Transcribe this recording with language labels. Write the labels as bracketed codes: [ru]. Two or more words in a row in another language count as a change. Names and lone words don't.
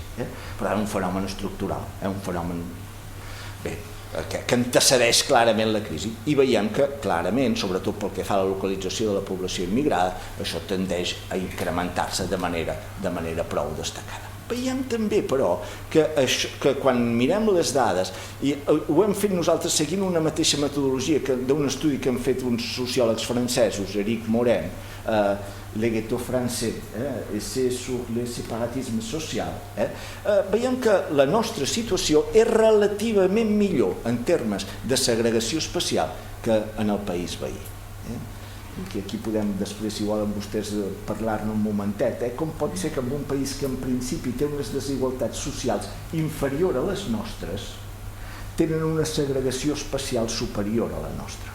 [ca] Per tant, un fenomen estructural, un fenomen que antecedeix clarament la crisi, i veiem que clarament, sobretot pel que fa a la localització de la població immigrada, això tendeix a incrementar-se de manera prou destacada. Veiem també, però, que quan mirem les dades, i ho hem fet nosaltres seguint una mateixa metodologia d'un estudi que han fet uns sociòlegs francesos, Éric Morin, Le Ghetto Français, Essai sur le séparatisme social, veiem que la nostra situació és relativament millor en termes de segregació espacial que en el país veí. Que aquí podem després, si volen vostès, parlar-ne un momentet, com pot ser que en un país que en principi té unes desigualtats socials inferior a les nostres tenen una segregació espacial superior a la nostra.